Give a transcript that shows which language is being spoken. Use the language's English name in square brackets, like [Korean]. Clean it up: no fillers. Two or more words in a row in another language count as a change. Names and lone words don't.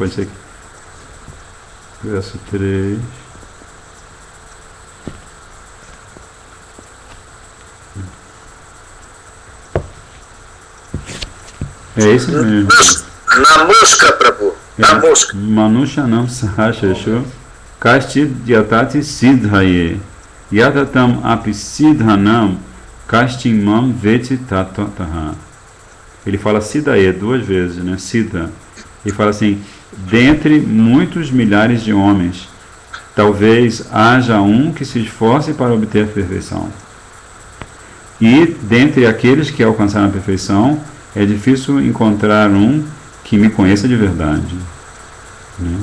[Portuguese] Pode ser que... Verso 3. É esse mesmo. Na mosca, Prabhu. Na mosca. [Sanskrit] Manushanam Sahasrashu Kashchid Yatati Siddhaye Yatatam Api Siddhanam Kashtimam Veti Tatataha. [Portuguese] Ele fala Siddhaye duas vezes, né? Siddha. Ele fala assim, dentre muitos milhares de homens, talvez haja um que se esforce para obter a perfeição. E dentre aqueles que alcançaram a perfeição, é difícil encontrar um que me conheça de verdade, né?